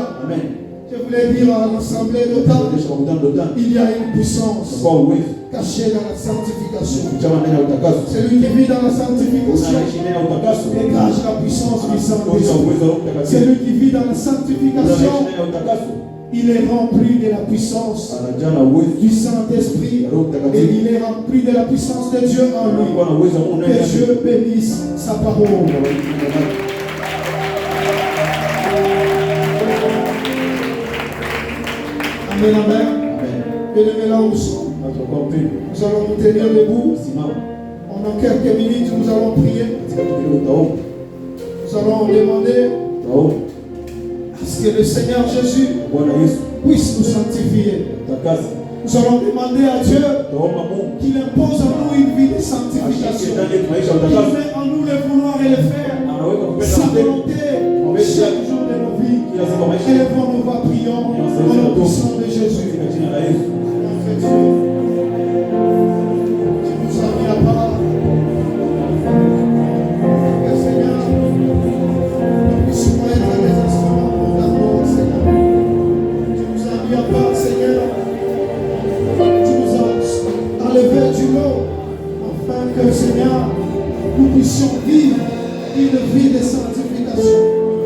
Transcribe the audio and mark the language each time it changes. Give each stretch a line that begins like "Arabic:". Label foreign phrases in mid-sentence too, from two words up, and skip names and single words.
French: Je voulais dire à l'assemblée d'Otan, il y a une puissance cachée dans la sanctification. Celui qui vit dans la sanctification dégage la puissance du Saint-Esprit. Celui qui vit dans la sanctification Il est rempli de la puissance
Swahili: anajaa uwezo
French: du Saint-Esprit.
Swahili: Roho
French: Et
Swahili: Mtakatifu.
French: il est rempli de la puissance de Dieu en lui.
Swahili: Anakuwa na uwezo wa Mungu ndani
French: Que
Swahili: yake.
French: Dieu bénisse sa parole. Amen, amen. Amen. Bien-aimés, là où nous sommes,
Swahili: Na tutakuwa mpendo.
French: nous allons nous tenir debout.
Swahili: Simama.
French: Pendant quelques minutes, nous allons prier.
Swahili: Katika kipindi utaomba.
French: Nous allons demander
Swahili: Utaomba.
French: à ce que le Seigneur Jésus
Swahili: Bwana Yesu
French: puisse nous sanctifier.
Swahili: takasa.
French: Nous allons demander à Dieu
Swahili: Utaomba Mungu.
French: qu'il impose en nous une vie de
Swahili: Ashike
French: sanctification.
Swahili: ndani yetu maisha ya
French: Il
Swahili: utakaso.
French: met en nous le vouloir et le faire.
Swahili: Anaweka kupenda
French: Sa
Swahili: na kutenda.
French: volonté chaque jour de nos vies.
Swahili: Kila siku ya maisha.
French: Élevons nos voix, prions au nom puissant de Jésus.
Swahili: Katika jina la Yesu.
French: Notre Dieu, tu nous as mis à part. Que Seigneur, nous puissions être des instruments pour ta gloire, Seigneur. Tu nous as mis à part, Seigneur. Tu nous as enlevé du lot, afin que, Seigneur, nous puissions vivre une vie de sanctification.